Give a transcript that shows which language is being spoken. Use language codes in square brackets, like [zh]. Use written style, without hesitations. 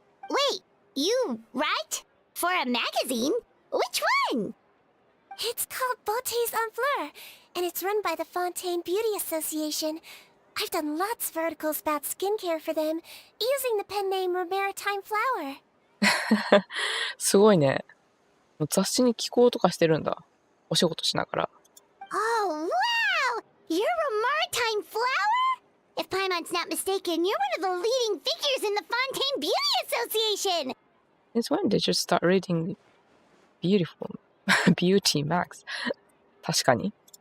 [en] Wait, you write? For a magazine? Which one? It's called Beautés en Fleur, and it's run by the Fontaine Beauty Association. I've done lots of articles about skincare for them, using the pen name Maritime Flower. [ja] すごいね。雑誌に寄稿とかしてるんだ。お仕事しながら。 [en] Oh, wow! You're a Maritime Flower? If Paimon's not mistaken, you're one of the leading figures in the Fontaine Beauty Association! Since when did you start reading beautiful beauty mags? [ja] 確かに。